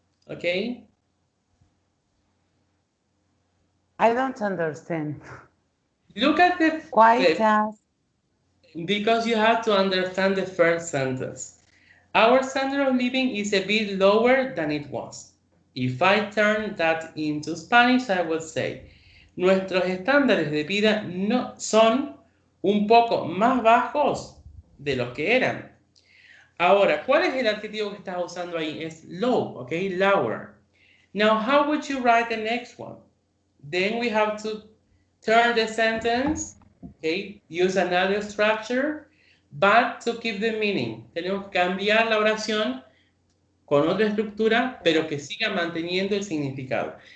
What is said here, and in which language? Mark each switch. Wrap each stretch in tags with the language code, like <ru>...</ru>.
<en>Okay? I don't understand. Look at the quite as. Because you have to understand the first sentence. Our standard of living is a bit lower than it was. If I turn that into Spanish, I would say,</en> <es>nuestros estándares de vida no son un poco más bajos de los que eran. Ahora, ¿cuál es el adjetivo que estás usando ahí?</es> <en>Es low, okay, lower. Now, how would you write the next one? Then we have to turn the sentence, okay, use another structure, but to keep the meaning.</en> <es>Tenemos que cambiar la oración con otra estructura, pero que siga manteniendo el significado.</es>